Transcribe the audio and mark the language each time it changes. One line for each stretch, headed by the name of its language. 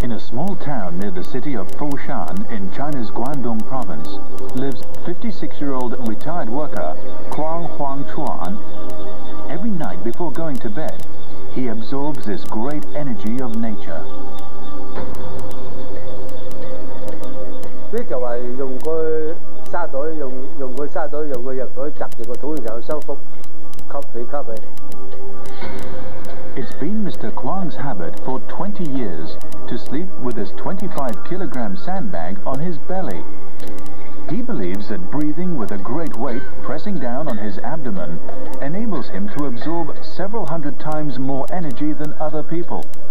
English: Small town near the city of Foshan in China's Guangdong province lives 56-year-old retired worker Kwang Huangchuan. Every night before going to bed, he absorbs this great energy of nature.
Cantonese: 呢就係用個沙袋，用個沙袋，用個藥袋擲住個肚，然後收腹，吸氣吸氣。
English: It's been Mr. Kwang's habit for 20 years to sleep with his 25-kilogram sandbag on his belly. He believes that breathing with a great weight pressing down on his abdomen enables him to absorb several hundred times more energy than other people.